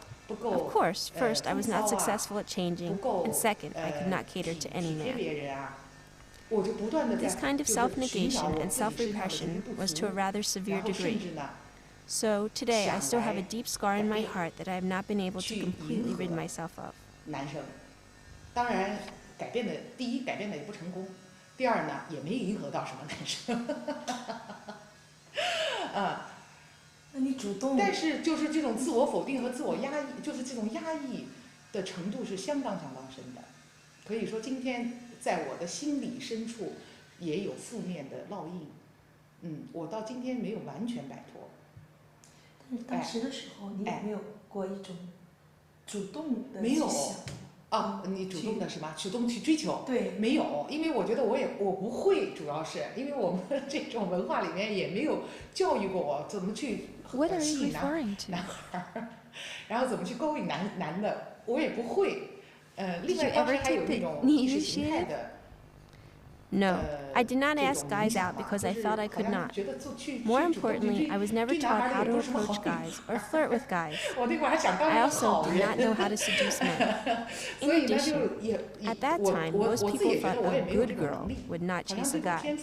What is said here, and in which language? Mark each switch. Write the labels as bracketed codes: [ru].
[en] Of course, first, I was not successful at changing, and second, I could not cater to any man. This kind of self-negation and self-repression was to a rather severe degree. So, today, I still have a deep scar in my heart that I have not been able to completely rid myself of. [zh] 当然，第一改变的也不成功，第二呢也没迎合到什么男生，那你主动？但是就是这种自我否定和自我压抑，就是这种压抑的程度是相当深的，可以说今天在我的心理深处也有负面的烙印，我到今天没有完全摆脱。但是当时的时候，你有没有过一种主动的没有。去想？你主动的是吗？主动去追求？对，没有，因为我觉得我不会，主要是因为我们这种文化里面也没有教育过我怎么去吸引男孩，然后怎么去勾引男的，我也不会。另外当时还有那种意识形态的。 [en] No, I did not ask guys out because I felt I could not. More importantly, I was never taught how to approach guys or flirt with guys. I also did not know how to seduce men. In addition, at that time, most people thought a good girl would not chase a guy.